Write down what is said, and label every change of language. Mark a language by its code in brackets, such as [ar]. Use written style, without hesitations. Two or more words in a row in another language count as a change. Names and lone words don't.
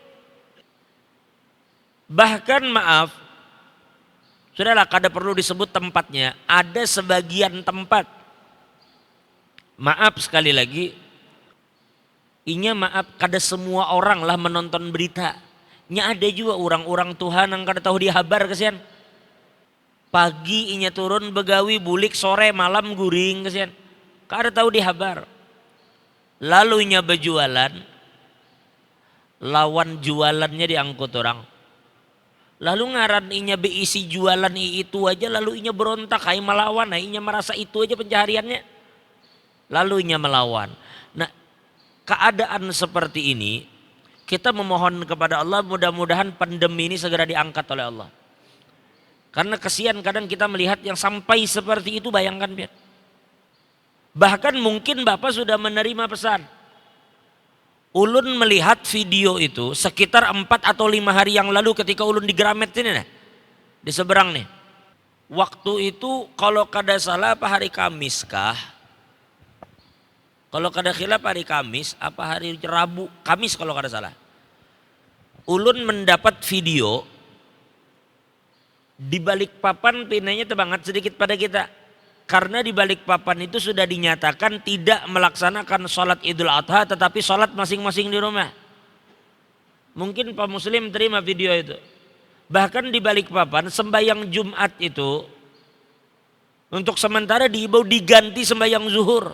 [bjn] Bahkan maaf, sudahlah kada perlu disebut tempatnya, ada sebagian tempat, maaf sekali lagi, maaf kada semua orang lah menonton berita. Nya ada juga orang-orang Tuhan yang kada tahu dia habar kesian. Pagi inya turun begawi bulik, sore malam guring kesian. Kada tahu dia habar. Lalu inya berjualan, lawan jualannya diangkut orang. Lalu ngaran inya beisi jualan itu aja, lalu inya berontak, hai melawan, inya merasa itu aja pencahariannya. Lalu inya melawan. [id] Nah, keadaan seperti ini kita memohon kepada Allah mudah-mudahan pandemi ini segera diangkat oleh Allah. Karena kesian kadang kita melihat yang sampai seperti itu, bayangkan biar. Bahkan mungkin Bapak sudah menerima pesan. Ulun melihat video itu sekitar 4 atau 5 hari yang lalu ketika ulun di Gramet ini nih, di seberang nih. [bjn] Waktu itu kalau kada salah apa hari Kamis kah? Kalau kada khilaf hari Kamis apa hari Rabu? Kamis kalau kada salah. Ulun mendapat video di Balikpapan, pinanya terbangat sedikit pada kita. [id] Karena di Balikpapan itu sudah dinyatakan tidak melaksanakan sholat Idul Adha, tetapi sholat masing-masing di rumah. Mungkin Pak Muslim terima video itu. Bahkan di Balikpapan sembahyang Jumat itu untuk sementara diganti sembahyang zuhur.